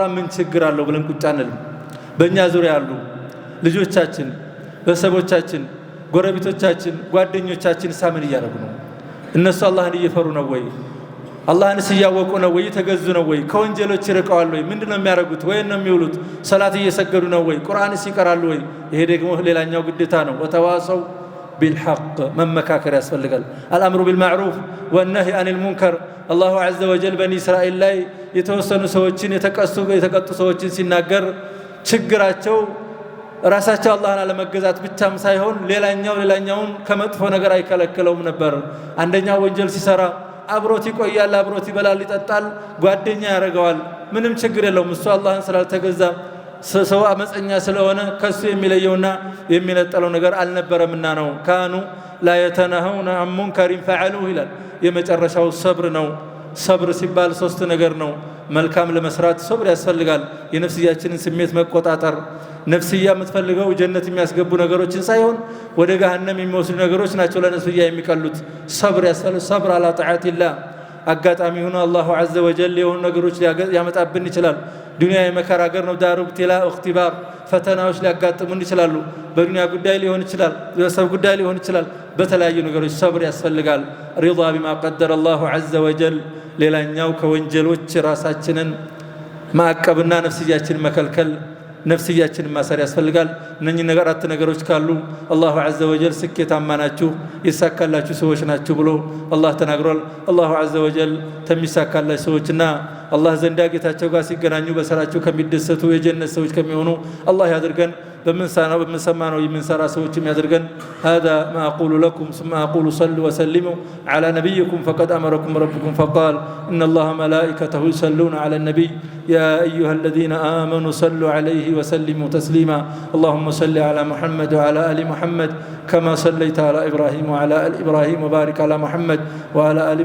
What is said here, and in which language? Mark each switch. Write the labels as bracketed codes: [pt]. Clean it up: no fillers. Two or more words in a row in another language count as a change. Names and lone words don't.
[am] ምን ችግር አለው ብለን ቁጭ አንልም በእኛ ዙሪያ ያሉ ልጆቻችን በሰቦቻችን ጎረቤቶቻችን ጓደኞቻችን ሳምን እያደረጉ ነው እነሱ አላህን እየፈሩ ነው ወይ አላህን ሲያወቁ ነው ወይ ተገዙ ነው ወይ ከወንጀሎች ይርቀዋል ወይ ምንድነው የሚያረጉት ወይ ነው የሚውሉት ሰላት እየሰገዱ ነው ወይ ቁርአንስ ይቀራሉ ወይ ይሄ ደግሞ ሌላኛው ግዴታ ነው [ar] وتواصوا بالحق [am] መመካከር ያስፈልጋል [ar] الامر بالمعروف والنهي عن المنكر الله عز وجل بني اسرائيل [am] ላይ የተወሰኑ ሰዎችን የተቀጡ ሰዎችን ሲናገር ችግራቸው ራሳቸው አላህን አለመገዛት ብቻም ሳይሆን ሌላኛውን ከመጥፎ ነገር አይከለከለውም ነበር አንደኛው ወንጀል ሲሰራ አብሮት ይቆያል አብሮት ይበላል ይጠጣል ጓደኛ ያረጋዋል ምንም ችግር የለውም እሱ አላህን ስላልተገዛ ሰው አመፀኛ ስለሆነ ከሱ የሚለየውና የሚነጠለው ነገር አልነበረምና ነው [ar] كانوا لا يتناهون عن منكر فعلوه [am] ይላል የመጨረሻው ሰብር ነው ሰብር ሲባል ሶስት ነገር ነው መልካም ለመስራት ሰብር ያስፈልጋል የነፍስያችንን ስሜት መቆጣጠር ነፍስያ የምትፈልገው ጀነት የሚያስገቡ ነገሮችን ሳይሆን ወደ ገሃነም የሚወስዱ ነገሮች ናቸው ለነፍስያ የሚቀሉት ሰብር ያስፈልጋል ሰብር [ar] على طاعة الله [am] አጋጣሚ ሆኖ [ar] الله عز وجل [am] የሆኑ ነገሮች ያመጣብን ይችላል ዱንያ የመከራ ሀገር ነው ዳሩ ብትላ እክትባር ፈተናዎች ሊያጋጥሙን ይችላሉ በዱንያ ጉዳይ ሊሆን ይችላል በሰብ ጉዳይ ሊሆን ይችላል በተለያዩ ነገሮች ሰብር ያስፈልጋል [ar] رضا بما قدر الله عز وجل [am] ሌላኛው ከወንጀሎች ራሳችንን ማቀብና ነፍስያችንን መከልከል ነፍስያችንን ማሰር ያስፈልጋል እነኚህ አራት ነገሮች ካሉ [ar] الله عز وجل [am] ስኬታማ ናችሁ ይሳካላችሁ ሰዎች ናችሁ ብሎ አላህ ተናግሯል [ar] الله عز وجل [am] ተሚሳካላችሁ ሰዎችና አላህ ዘንዳ ጌታቸው ጋር ሲገናኙ በሰራቸው ከሚደሰቱ የጀነት ሰዎች ከሚሆኑ አላህ ያድርገን በመሰማነው የምንሰራ ሰዎችም ያድርገን [ar] هذا ما اقول لكم ثم اقول صلوا وسلموا على نبيكم فقد امركم ربكم فقال ان الله ملائكته يصلون على النبي يا ايها الذين امنوا صلوا عليه وسلموا تسليما اللهم صل على محمد وعلى ال محمد كما صليت على ابراهيم وعلى ال ابراهيم وبارك على محمد وعلى ال